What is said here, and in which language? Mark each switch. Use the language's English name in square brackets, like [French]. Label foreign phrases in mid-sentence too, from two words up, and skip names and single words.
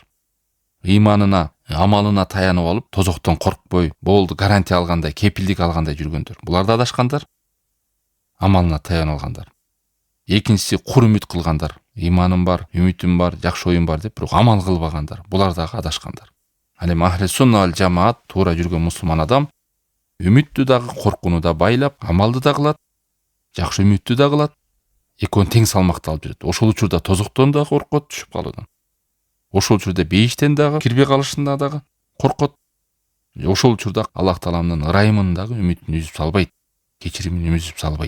[Kyrgyz] Ыйманына, амалына таянып алып, тозоктон коркпой, болду гарантия алгандай, кепилдик алгандай жүргөндөр. Булар да адашкандар. Амалына таянып алгандар. Экинчиси кур үмүт кылгандар. Ыйманым бар, үмүтүм бар, жакшы оюм бар деп, бирок амал кылбагандар. Булар дагы адашкандар. Ал эми [Arabic] أهل السنة والجماعة, [Kyrgyz] туура жүргөн мусулман адам үмүттү дагы, коркууну да байлап, амалды да кылат, жакшы үмүттү да кылат, экөөнү тең салмакта алып жүрөт. Ошол учурда тозоктон да коркот, түшүп калуудан. Ошол учурда бейиштен дагы, кирбей калышынан дагы коркот. Ошол учурда Аллах Тааланын ырайымын дагы үмүтүн үзүп салбайт, кечиримин үзүп салбайт.